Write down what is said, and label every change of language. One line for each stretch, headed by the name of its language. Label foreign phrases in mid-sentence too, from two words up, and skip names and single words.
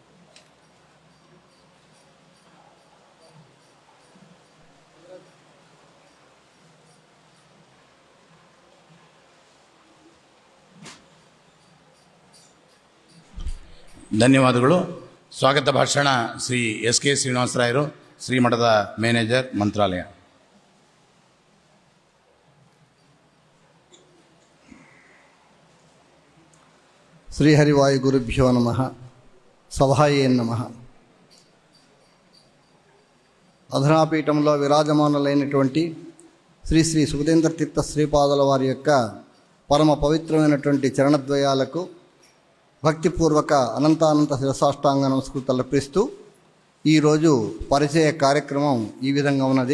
Kannada: ಧನ್ಯವಾದಗಳು. ಸ್ವಾಗತ ಭಾಷಣ ಶ್ರೀ ಎಸ್ ಕೆ ಶ್ರೀನಿವಾಸರಾಯರು, ಶ್ರೀಮಠದ ಮ್ಯಾನೇಜರ್, ಮಂತ್ರಾಲಯ.
Sanskrit: శ్రీహరివాయు గురుభ్యో నమః. సభాయే నమః.
Telugu: అధునాపీఠంలో విరాజమానులైనటువంటి శ్రీ శ్రీ సుఖదేంద్ర తీర్థ శ్రీపాదుల వారి యొక్క పరమ పవిత్రమైనటువంటి చరణద్వయాలకు భక్తిపూర్వక అనంతానంత శిరసాష్టాంగ నమస్కృతులు అర్పిస్తూ ఈరోజు పరిచయ కార్యక్రమం ఈ విధంగా ఉన్నది.